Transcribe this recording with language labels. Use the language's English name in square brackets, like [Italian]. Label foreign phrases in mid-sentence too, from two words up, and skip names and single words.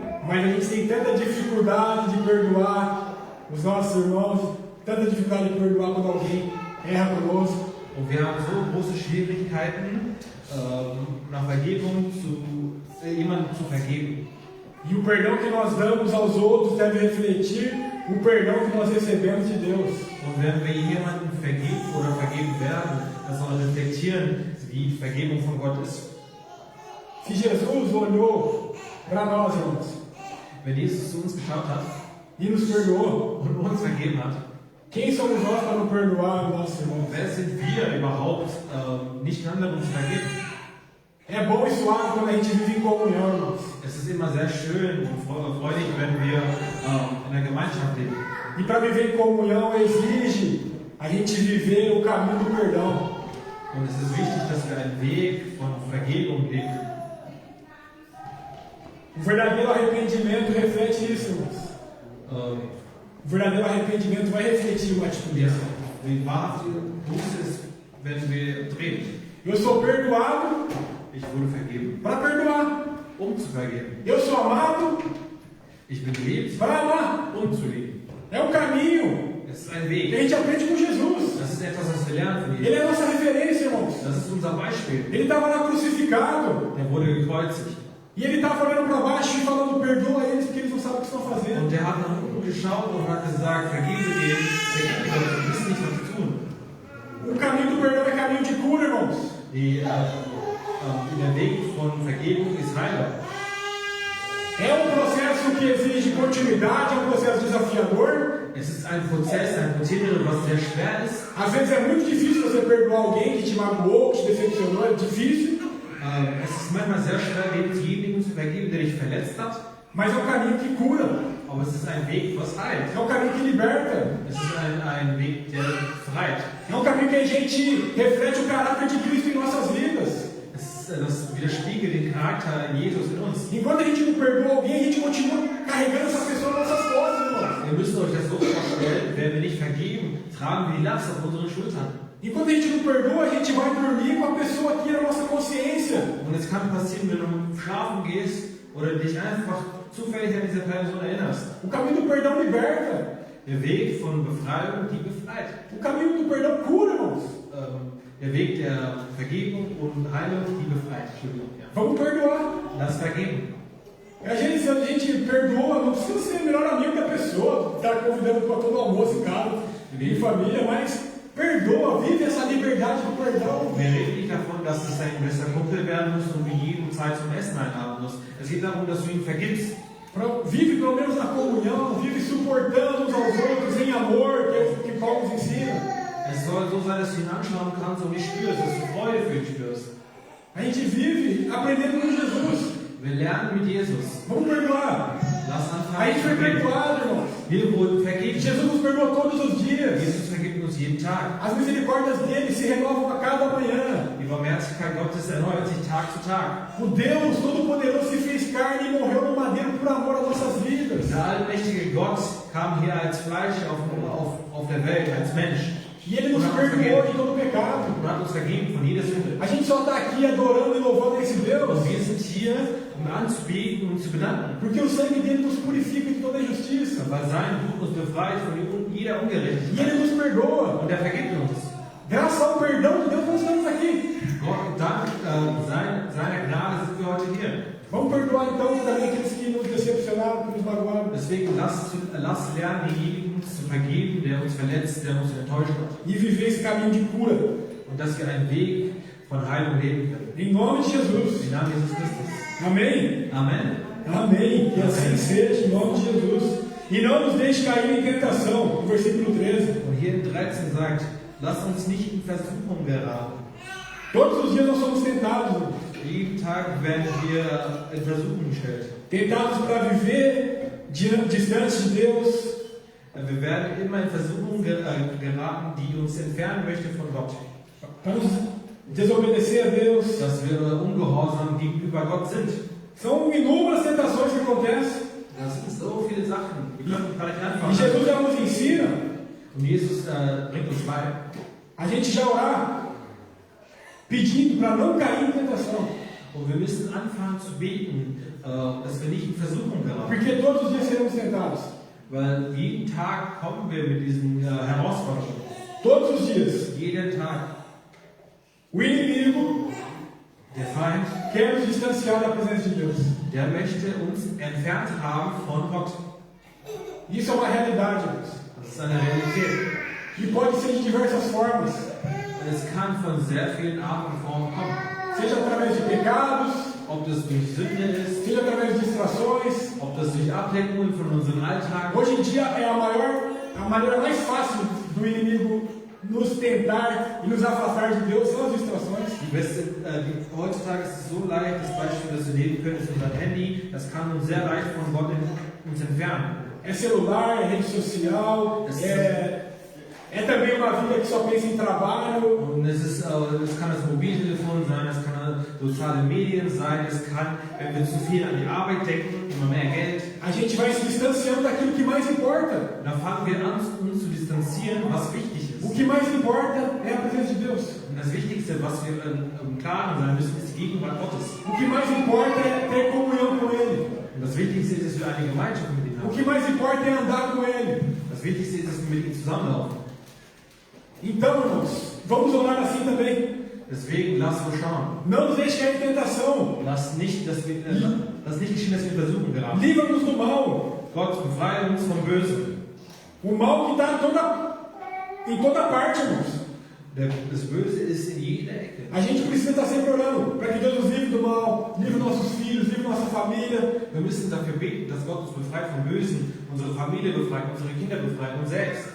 [Portuguese] mas a gente tem tanta dificuldade de perdoar os nossos irmãos, tanta dificuldade de perdoar quando alguém erra conosco. [German] und wir haben so große Schwierigkeiten, nach Vergebung jemandem zu vergeben. [Portuguese] E o perdão que nós damos aos outros deve refletir o perdão que nós recebemos de Deus. [German] Und wenn wir jemandem vergeben oder vergeben werden, das soll reflektieren, wie die Vergebung von Gott ist. [Portuguese] Se Jesus olhou para nós, irmãos, [German] Wenn Jesus zu uns geschaut hat [Portuguese] e nos perdoou, [German] und uns vergeben hat, [Portuguese] quem somos nós para não perdoar os nossos irmãos? [German] wer sind wir überhaupt, nicht anderen zu vergeben? [Portuguese] É bom e suave quando a gente vive em comunhão, irmãos. [German] Es ist immer sehr schön und freudig, wenn wir in der Gemeinschaft leben. [Portuguese] E para viver em comunhão exige a gente viver o caminho do perdão. [German] Und es ist wichtig, dass wir einen Weg von Vergebung leben. [Portuguese] O verdadeiro arrependimento reflete isso, irmãos. O verdadeiro arrependimento vai refletir uma atitude Ja, assim. [German] wie wahrhaftige Buße ist, wenn wir drehen. [Portuguese] Eu sou perdoado [German] Ich wurde vergeben, [Portuguese] para perdoar. [German] zu vergeben. [Portuguese] Eu sou amado [German] Ich bin geliebt, [Portuguese] para amar. [German] zu lieben. [Portuguese] É um caminho [German] Es ist ein [Portuguese] que a [German] Weg. [Portuguese] gente aprende com Jesus. [German] Das ist etwas, was wir lernen von [Portuguese] Ele [German] Jesus. [Portuguese] é a nossa referência, irmãos. [German] Das ist unser Beispiel. [Portuguese] Ele estava lá crucificado [German] Der wurde gekreuzigt. [Portuguese] e ele estava olhando para baixo e falando: perdoa eles porque eles não sabem o que estão fazendo. [German] Und der hat nach unten geschaut und hat gesagt, vergebe denen, die wissen nicht, was sie tun. [Portuguese] O caminho do perdão é caminho de cura, irmãos. [German] Der Weg von Vergebung ist Heilung. [Portuguese] É um processo que exige continuidade, é um processo desafiador. [German] Es ist ein Prozess, ein Prozedere, was sehr schwer ist. [Portuguese] Às vezes é muito difícil você perdoar alguém que te magoou, que te decepcionou, é difícil, [German] Es ist manchmal sehr schwer, demjenigen zu vergeben, der dich verletzt hat. [Portuguese] mas é um caminho que cura, [German] Aber es ist ein Weg, was heilt. [Portuguese] é um caminho que liberta, [German] Es ist ein Weg, der befreit. [Portuguese] é um caminho que a gente reflete o caráter de Cristo em nossas vidas. [German] Das widerspiegelt den Charakter Jesus in uns. [Portuguese] Enquanto a gente não perdoa alguém, a gente continua carregando essa pessoa nas nossas costas, irmão. [German] Ihr müsst euch das so vorstellen, wenn wir nicht vergeben, tragen wir die Last auf unseren Schultern. [Portuguese] Enquanto a gente não perdoa, a gente vai dormir com a pessoa aqui na nossa consciência. [German] Und es kann passieren, wenn du schlafen gehst oder dich einfach zufällig an diese Person erinnerst. [Portuguese] O caminho do perdão liberta. [German] Der Weg von Befreiung, die befreit. [Portuguese] O caminho do perdão cura, irmãos. [German] Der Weg der Vergebung und Heilung, die befreit. Entschuldigung, ja. [Portuguese] Vamos perdoar. [German] Lass vergeben. [Portuguese] A gente perdoa, não precisa ser o melhor amigo da pessoa, estar convidando para todo almoço em casa, em família, mas perdoa, vive essa liberdade do perdão. [German] Wir reden nicht davon, dass es ein bester Kumpel werden muss und du jeden Zeit zum Essen einladen musst. Es geht darum, dass du ihn vergibst. [Portuguese] Vive pelo menos na comunhão, vive suportando uns aos outros em amor, que é o que Paulo nos ensina. [German] Es soll so sein, dass du ihn anschauen kannst und nicht spürst, dass du Freude für ihn spürst. [Portuguese] A gente vive aprendendo com Jesus. [German] Wir lernen mit Jesus. [Portuguese] Vamos perdoar. [German] Lass [Portuguese] A [German] anfangen [Portuguese] gente [German] zu [Portuguese] foi [German] vergeben. [Portuguese] perdoado, irmãos. [German] Wir wurden vergeben. [Portuguese] Jesus nos perdoa todos os dias. [German] Jesus vergibt uns jeden Tag. [Portuguese] As misericórdias dele se renovam a cada manhã. [German] Die Barmherzigkeit Gottes erneuert sich Tag zu Tag. [Portuguese] O Deus Todo-Poderoso se fez carne e morreu no madeiro por amor às nossas vidas. [German] Der allmächtige Gott kam hier als Fleisch auf der Welt, als Mensch. [Portuguese] E ele nos perdoou de todo pecado. [German] Und hat uns vergeben von jeder Sünde. [Portuguese] A gente só está aqui adorando e louvando esse Deus [German] Und wir sind hier, um anzubeten und zu bedanken. [Portuguese] porque o sangue dele nos purifica de toda injustiça. [German] Weil sein Blut uns befreit von jeder [Portuguese] E [German] Ungerechtigkeit. [Portuguese] ele nos perdoa. [German] Und er vergibt uns. [Portuguese] Graças ao perdão de Deus, nós estamos aqui. [German] Gott, dank seiner Gnade sind wir heute hier. [Portuguese] Vamos perdoar então também aqueles que nos decepcionaram, que nos magoaram. [German] Deswegen lasst lernen, denjenigen zu vergeben, der uns verletzt, der uns enttäuscht hat. [Portuguese] E viver esse caminho de cura. [German] Und dass wir einen Weg von Heilung leben können. [Portuguese] Em nome de Jesus. [German] Im Namen Jesus Christus. [Portuguese] Amém? [German] Amen. [Portuguese] Amém. Que assim seja, em nome de Jesus. E não nos deixe cair em tentação. No versículo 13. [German] Und hier in 13 sagt, lasst uns nicht in Versuchung geraten. [Portuguese] Todos os dias nós somos tentados. [German] Jeden Tag werden wir in Versuchung gestellt. [Portuguese] Tentados para viver distante de Deus. [German] Wir werden immer in Versuchung geraten, die uns entfernen möchte von Gott. [Portuguese] Para nos desobedecer a Deus. [German] Dass wir ungehorsam gegenüber Gott sind. [Portuguese] São inúmeras tentações que acontecem. [German] Das sind so viele Sachen. Wir können gar nicht [Portuguese] E [German] anfangen. [Portuguese] Jesus já nos ensina [German] Und Jesus bringt uns bei, [Portuguese] a gente já orar, pedindo para não cair em tentação. [German] und wir müssen anfangen zu beten, dass wir nicht in Versuchung geraten. [Portuguese] Porque todos os dias seremos tentados. [German] Weil jeden Tag kommen wir mit diesen Herausforderungen. [Portuguese] Todos os dias. [German] Jeden Tag. [Portuguese] O inimigo [German] Der Feind, [Portuguese] quer nos distanciar da presença de Deus. [German] der möchte uns entfernt haben von Gott. [Portuguese] Isso é uma realidade, irmãos. [German] Das ist eine Realität. [Portuguese] E pode ser de diversas formas. [German] Und es kann von sehr vielen Arten und Formen kommen. [Portuguese] Seja através de pecados, [German] Ob das durch Sünde ist, [Portuguese] seja através de distrações. [German] ob das durch Ablenkungen von unserem Alltag. [Portuguese] Hoje em dia é a maneira mais fácil do inimigo nos tentar e nos afastar de Deus são as distrações. [German] Heutzutage ist es so leicht, das Beispiel, das wir nehmen können, ist unser Handy. Das kann uns sehr leicht von Gott uns entfernen. [Portuguese] É celular, é rede social, é também uma vida que só pensa em trabalho. [German] Und es kann das Mobiltelefon sein, es kann soziale Medien sein, es kann, wenn wir zu viel an die Arbeit denken, immer mehr Geld. [Portuguese] A gente vai se distanciando daquilo que mais importa. [German] Dann fangen wir an, uns zu distanzieren, was wichtig [Portuguese] O [German] ist. [Portuguese] que mais importa é a presença de Deus. [German] Und das Wichtigste, was wir im Klaren sein müssen, ist die Gegenwart Gottes. [Portuguese] O que mais importa é ter comunhão com Ele. [German] Und das Wichtigste ist, dass wir eine Gemeinschaft mit ihm [Portuguese] O [German] haben. [Portuguese] que mais importa é andar com Ele. [German] Das Wichtigste ist, dass wir mit ihm zusammenlaufen. [Portuguese] Então, irmãos, vamos orar assim também. [German] Deswegen lass uns schauen. [Portuguese] Não nos deixe cair em tentação. [German] Lass nicht geschehen, dass wir in Versuchung geraten. [Portuguese] Livra-nos do mal. [German] Gott, befreie uns vom Bösen. [Portuguese] O mal que está em toda parte, irmãos. [German] Das Böse ist in jeder Ecke. [Portuguese] A gente precisa estar sempre orando para que Deus nos livre do mal, livre nossos filhos, livre nossa família. [German] Wir müssen dafür beten, dass Gott uns befreit vom Bösen, unsere Familie befreit, unsere Kinder befreit, uns selbst.